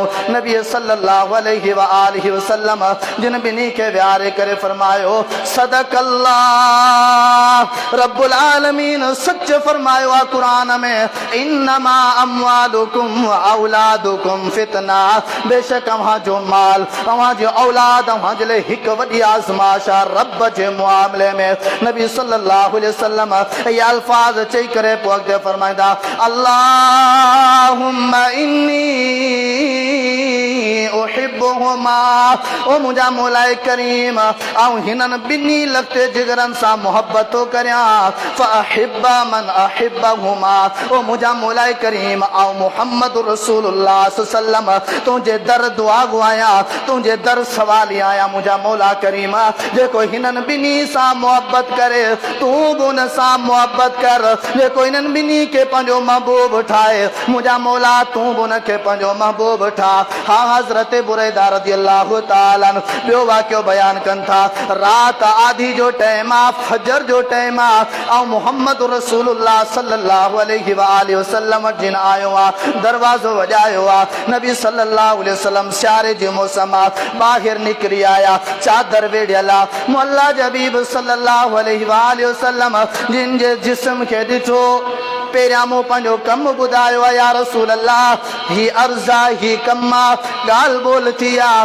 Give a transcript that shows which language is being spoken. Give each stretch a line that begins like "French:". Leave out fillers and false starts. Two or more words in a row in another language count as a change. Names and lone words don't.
Sindhi: नबी
Arabic: صلى الله عليه وسلم
Sindhi: जिन ॿिन्ही खे विहारे करे फरमायो सदक़ल्लाह,
Arabic: رب العالمين
Sindhi: सच फरमायो आहे क़ुरान में
Arabic: إنما أموالكم وأولادكم فتنة.
Sindhi: बेशक अव्हां जो माल अव्हां जो औलाद अव्हां जे लाइ हिकु वॾी आज़माइश आहे। रब जे मुआमले में नबी
Arabic: صلى الله عليه وسلم
Sindhi: ये अल्फाज चई करे पोइ अॻिते फरमाईंदा
Arabic: اللهم إني أحبهما.
Sindhi: ओ मुंहिंजा मौलाए करीम ऐं हिननि ॿिन्ही लॻते जिगरनि सां मोहब्बत थो करियां
Arabic: فأحبب من أحبهما.
Sindhi: ओ मुंहिंजा मौलाए करीम ऐं
Arabic: محمد رسول الله صلى الله عليه وسلم
Sindhi: तुंहिंजे दर दुआ घुआयां, तुंहिंजे दर सवाली आहियां। मुंहिंजा मौला करीम जेको हिननि ॿिन्ही सां मोहब्बत करे तूं बि हुन सां मोहब्बत कर। जेको हिननि ॿिन्ही खे पंहिंजो महबूब ठाहे मुंहिंजा मौला तूं बि हुनखे पंहिंजो महबूब ठाह। हा हज़रत बुरैदा
Arabic: رضي الله تعالى عنه
Sindhi: ॿियो वाक़ियो बयानु कनि था। राति आधी जो टाइम आहे, फजर जो टाइम आहे ऐं
Arabic: محمد رسول الله صلى الله عليه وسلم
Sindhi: जिन आयो आहे, दरवाज़ो वॼायो आहे। नबी
Arabic: صلى الله عليه وسلم
Sindhi: सियारे जो मौसम आहे, ॿाहिरि निकिरी आया, चादर वेढ़ियल आहे। मुअल्ला जा हबीब
Arabic: صلى الله عليه وسلم
Sindhi: जिन जे जिस्म खे ॾिठो पहिरियां मूं पंहिंजो कमु ॿुधायो आहे
Arabic: يا رسول الله
Sindhi: ही अर्ज़ आहे, ही कमु आहे, ॻाल्हि ॿोल थी आहे।